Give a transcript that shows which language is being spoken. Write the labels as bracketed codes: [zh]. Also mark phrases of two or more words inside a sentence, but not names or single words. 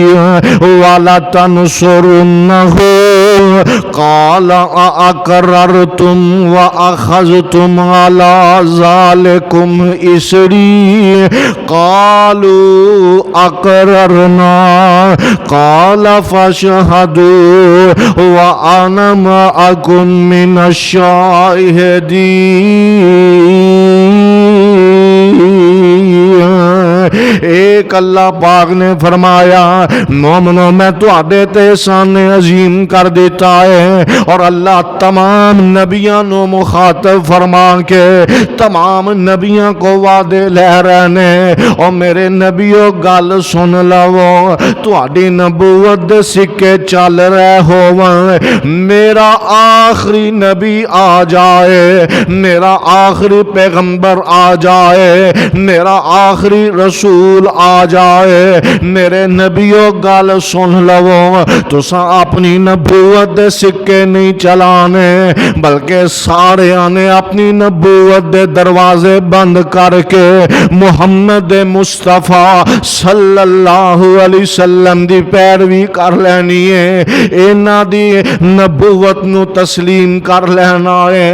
[ar] وَلَتَنصُرُنَّهُ قال أأقررتم وأخذتم على ذلكم إصري قالوا أقررنا قال فاشهدوا وأنا معكم من الشاهدين۔ [pa] ایک اللہ پاک نے فرمایا مومنو میں تواڈے تے احسان عظیم کر دیتا ہے، اور اللہ تمام نبیوں نو مخاطب فرما کے تمام نبیوں کو وعدے لے رہے نے، اور میرے نبیوں گل سن لو، تواڈی نبوت دے سکے چل رہے ہوون، میرا آخری نبی آ جائے، میرا آخری پیغمبر آ جائے، میرا آخری رسول آ جائے، میرے نبیوں گل سن لو، تساں اپنی نبوت دے سکے نہیں چلانے، بلکہ سارے آنے اپنی نبوت دے دروازے بند کر کے محمد مصطفیٰ [ar] صلی اللہ علیہ وسلم [pa] دی پیروی کر لینی ہے، اینا دی نبوت نو تسلیم کر لینا ہے۔